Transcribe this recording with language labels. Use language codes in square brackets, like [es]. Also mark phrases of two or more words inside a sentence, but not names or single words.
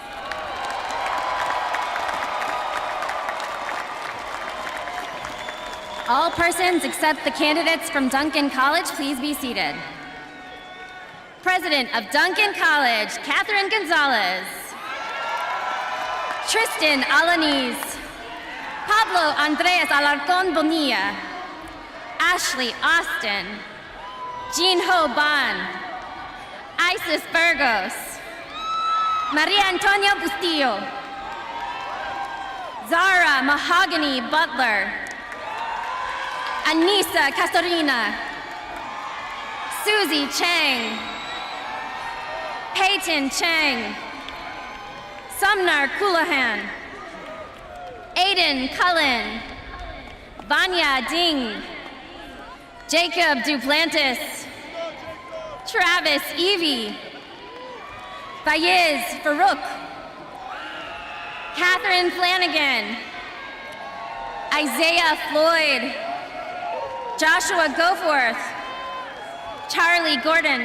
[en] All persons except the candidates from Duncan College, please be seated. President of Duncan College, Catherine Gonzalez. Tristan Alanis. Pablo Andres Alarcon Bonilla. Ashley Austin. Jean Ho Ban. Isis Burgos. Maria Antonia Bustillo. Zara Mahogany Butler. Anissa Castorina. Susie Chang. Peyton Chang. Sumner Colohan. Aiden Cullen. Vanya Ding. Jacob Duplantis. Travis Evie. Fayez Farouk. Catherine Flanagan. Isaiah Floyd. Joshua Goforth. Charlie Gordon.